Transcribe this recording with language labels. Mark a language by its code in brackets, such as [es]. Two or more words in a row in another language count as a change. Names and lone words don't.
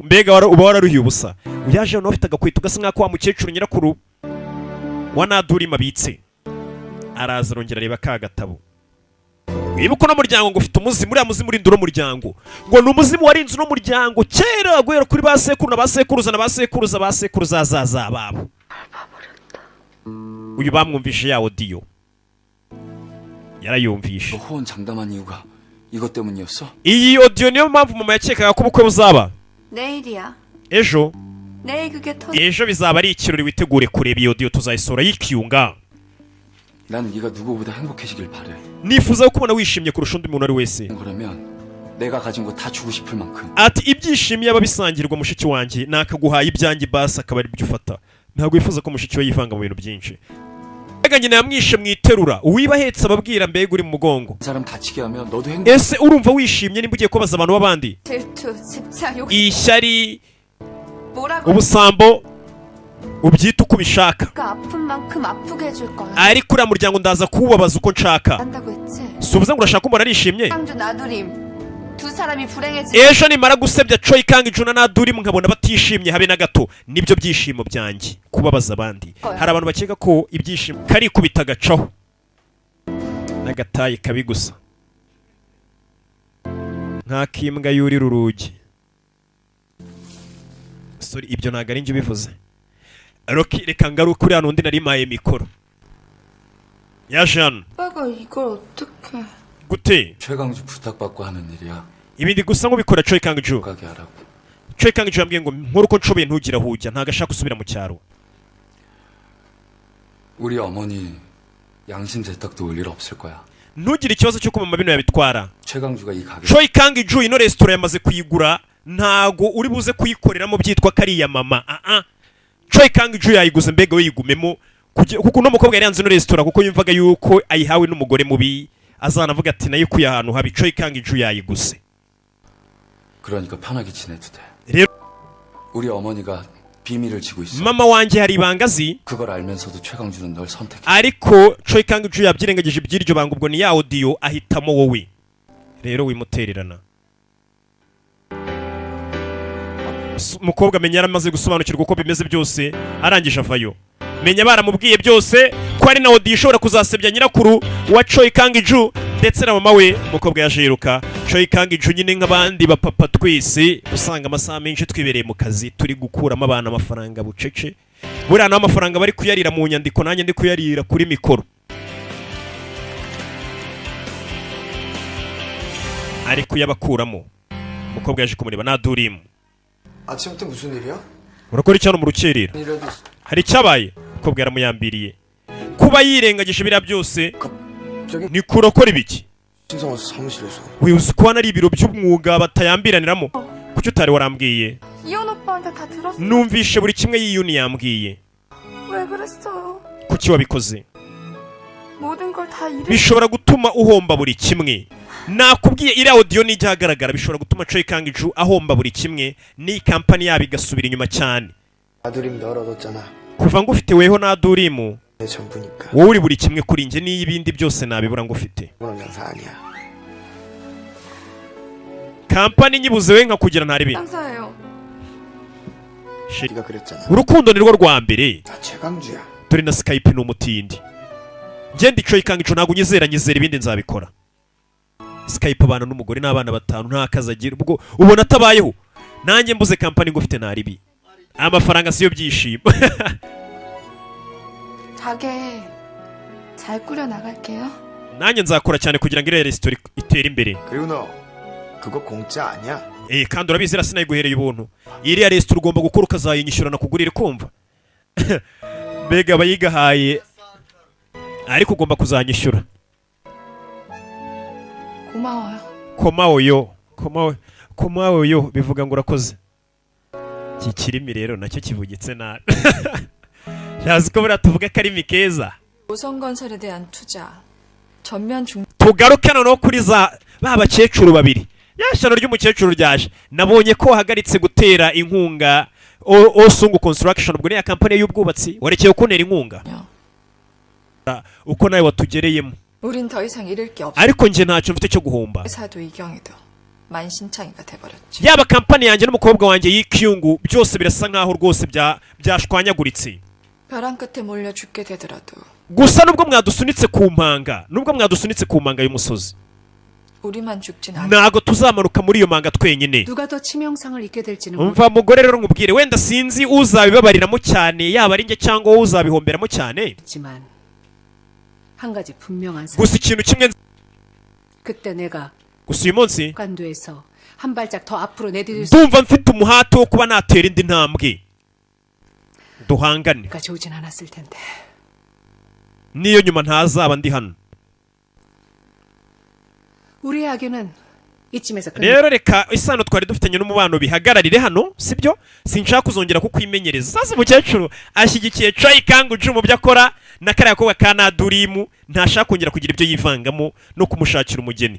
[rw] mbega uba wararuhiye ubusa yaje hano afite agakwito gasa nk'ako wa mukecuru nyirakuru wa Nadurima abitse araza arongera areba ka gatabo wibuka uno muryango ngo ufite umuzimu uriya muzimu urinda uno muryango ngo ni umuzimu warinze uno muryango kera guhera kuri ba sekuru na ba sekuruza na ba sekuruza ba sekuruza zaza babo uyu bamwumvishe ya audio yarayumvishe [ko] 호언 장담한 이유가 이것 때문이었어? [rw] iyi audio niyo mpamvu mama yakekaga ko ubukwe buzaba [ko] 내일이야. [rw] ejo [ko] 내일 그게 터. [rw] ejo bizaba ari ikirori witegure kureba iyo audio tuzayisohora yikiyunga [ko] 난 네가 누구보다 행복해지길 바래. [rw] nifuza kubona wishimye kurusha undi muntu ari wese [ko] 그러면 내가 가진 거 다 주고 싶을 만큼. [rw] ati ibyishimiye aba bisangirwa mushiki wanjye nakaguhaye ibyanjye basi akaba ari byo ufata ntabwo yifuza ko mushiki we yivanga mu bintu byinshi mbega nyina yamwishe mu iterura uwiba ahetse ababwira mbega uri mu mugongo [ko] 사람 다치게 하면 너도 행복. [rw] ese urumva wishimye nimba ugiye kubaza abantu b'abandi [ko] 질투, 집착, 욕심. [rw] ishyari [ko] 뭐라고? [rw] ubusambo ubyita uko ubishaka [ko] 아픈 만큼 아프게 해줄 거야. [rw] ariko uriya muryango ndaza kuwubabaza uko nshaka [ko] 한다고 했지. [rw] si uvuze ngo urashaka umuntu arishimye [ko] 상주 나두림. 두 사람이 불행해지. [rw] ejo nimara gusebya Choi Kang Juna na Nadurimu nkabona batishimye habe na gato nibyo byishimo byanjye kubabaza abandi hari abantu bakeka ko ibyishimo kari kubita gacaho n'agatayi kabi gusa nk'akimbwa yurira urugi sorry ibyo ntabwo ari njye ubivuze Rocky reka ngaruke uriya n'undi nari maye mikoro yaje hano [ko] 오빠가 이걸 어떻게? [rw] gute [ko] 최강주 부탁받고 하는 일이야. [rw] ibindi gusa nk'ubikora Choi Kang Ju [ko] 가게 하라고. [rw] Choi Kang Ju yambwiye ngo nkore uko nshoboye ntugire aho ujya ntabwo ashaka gusubira mu cyaro [ko] 우리 어머니 양심 세탁도 올 일 없을 거야. [rw] ntugire ikibazo cy'uko mama bino yabitwara [ko] 최강주가 이 가게. [rw] Choi Kang Ju ino resitora yamaze kuyigura ntago uri buze kuyikoreramo byitwa kariya mama Choi Kang Ju yayiguze mbega we yigumemo kuko uno mukobwa yari yanze ino resitora kuko yumvaga yuko ayihawe n'umugore mubi azanavuga ati nayikuye ahantu habi Choi Kang Ju yayiguze [ko] 그러니까 편하게 지내도 돼. [rw] rero [ko] 우리 어머니가 비밀을 지고 있어. [rw] mama wanjye hari ibanga azi [ko] 그걸 알면서도 최강주는 널 선택해. [rw] ariko Choi Kang Ju yabyirengagije iby'iryo banga ubwo ni ya audio ahitamo wowe rero wimutererana umukobwa amenya yaramaze gusobanukirwa uko bimeze byose arangije avayo menya baramubwiye byose ko ari na audio ishobora kuzasebya nyirakuru wa Choi Kang Ju ndetse na mama we umukobwa yaje yiruka Choi Kang Ju nyine nk'abandi bapapa twese usanga amasaha menshi twibereye mu kazi turi gukuramo abana amafaranga bucece buriya naho amafaranga bari kuyarira mu nyandiko nanjye ndi kuyarira kuri mikoro ari kuyabakuramo umukobwa yaje kumureba Nadurimu [ko] 아침부터 무슨 일이야? [rw] urakora icyo hano mu rukerera [ko] 이래도 [rw] hari icyabaye umukobwa yaramuyambiriye kuba yirengagije biriya byose [ko] 저기 [rw] ni kurakora ibiki [ko] 신성호 사무실에서 [rw] wibuze ko hano ari ibiro by'umwuga batayambiraniramo kuki utari warambwiye [ko] 이혼 오빠한테 다 들었어. [rw] numvishe buri kimwe yiyuni yambwiye [ko] 왜 그랬어요? [rw] kuki wabikoze [ko] 모든 걸 다 잃을. [rw] bishobora gutuma uhomba buri kimwe nakubwiye iriya audio nijya ahagaragara bishobora gutuma Choi Kang Ju ahomba buri kimwe ni kampani yabo igasubira inyuma cyane [ko] 아두림 널 얻었잖아. [rw] kuva ngufite weho na Adurimu [ko] 내 전부니까. [rw] wowe uri buri kimwe kuri njye n'ibindi byose nabibura ngufite. [ko] 그런 장사 아니야. [rw] kampani nyibuze we nkakugira ntari bi. [ko] 상사예요. 네가 그랬잖아. [rw] urukundo ni rwo rwa mbere. [ko] 나 최강주야. [rw] dore na Skype ni umutindi. njye ndi Choi Kang-cho ntabwo nyizera ibindi nzabikora. Skype abana n'umugore n'abana batanu nta kazi agira ubwo ubona atabayeho. nanjye mbuze kampani ngufite ntari bi. amafaranga siyo byishimo. [ko] 가게 잘 꾸려 나갈게요. [rw] nanjye nzakora cyane kugira ngo iriya resitora itere imbere. [ko] 그리고 너 그거 공짜 아니야? [rw] kandi urabizi ira sinayiguhereye ubuntu. iriya resitora ugomba gukora ukazayinyishyura nakugurira kumva. mbega abayigahaye ariko ugomba kuzanyishyura. [ko] 고마워요. 고마워요 고마워요 [rw] bivuga ngo urakoze. iki kirimi rero nacyo kivugitse nabi. yazi ko buriya tuvuga akarimi keza. [ko] 오성건설에 대한 투자 전면 중. [rw] tugaruke noneho kuri ba bakecuru babiri. yashyano ry'umukecuru ryaje nabonye ko wahagaritse gutera inkunga Osungu Construction ubwo niya kampani y'ubwubatsi warekeye kuntera inkunga uko nawe watugereyemo. [ko] 우린 더 이상 잃을 게 없어. [rw] ariko njye ntacyo mfite cyo guhomba. [ko] 회사도 이경이도 만신창이가 돼버렸지. [rw] yaba kampani yanjye n'umukobwa wanjye y'ikyungu byose birasa nkaho rwose byashwanyaguritse. [ko] 벼랑 끝에 몰려 죽게 되더라도 [rw] gusa nubwo mwadusunitse ku mpanga y'umusozi [ko] 우리만 죽진 않아. [rw] ntago tuzamanuka muri iyo manga twenyine. [ko] 누가 더 치명상을 입게 될지는 [rw] umva mugore rero nkubwire wenda sinzi uzabibabariramo cyane yaba ari njye cyangwa wowe uzabihomberamo cyane. [ko] 모르겠지만 한 가지 분명한 사실. [rw] gusa ikintu kimwe [ko] 그때 내가 [rw] gusa uyu munsi [ko] 관도에서 한 발짝 더 앞으로 내디딜 수가 [rw] ndumva mfite umuhate wo kuba natera indi ntambwe duhangane [ko] 오진 않았을 텐데. [rw] niyo nyuma ntazaba ndi hano. [ko] 우리의 악연은 이쯤에서 끝. [rw] rero reka isano twari dufitanye n'umubano bihagararire hano sibyo. sinshaka kuzongera kukwimenyereza. sasa umukecuru ashyigikiye Choi Kang-cho mu byo akora na kariya kobwa ka Adurimu ntashaka kongera kugira ibyo yivangamo no kumushakira umugeni.